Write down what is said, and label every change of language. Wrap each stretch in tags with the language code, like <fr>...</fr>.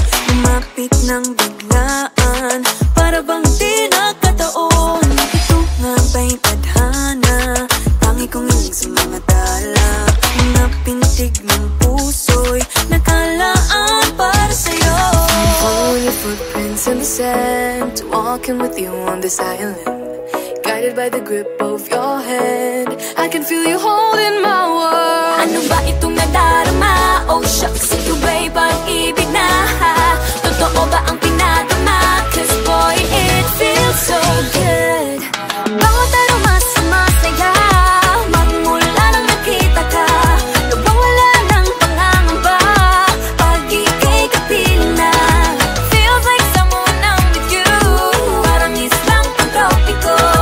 <tl>Lumapit ng biglaan, para bang di nakataon. Ito nga ba'y tadhana, tangi kong hiling sa mga tala. Mga pintig ng puso'y nakalaan para sa'yo.</tl> <en>Follow your footprints in the sand, walking with you on this island. Guided by the grip of your hand, I can feel you holding my world.</en> <tl>Ano ba itong nadarama?</tl> <en>Oh shucks,</en> <tl>ito ba'y pag-ibig na? Totoo ba ang pinadama?</tl> <en>Cause boy, it feels so good.</en> <tl>Bawat aroma sumasaya, magmula nang nakita ka. Nawawala ng pangangamba, pag ika'y kapiling na.</tl> <en>Feels like someone I'm with you,</en> <tl>parang islang pang-tropiko.</tl>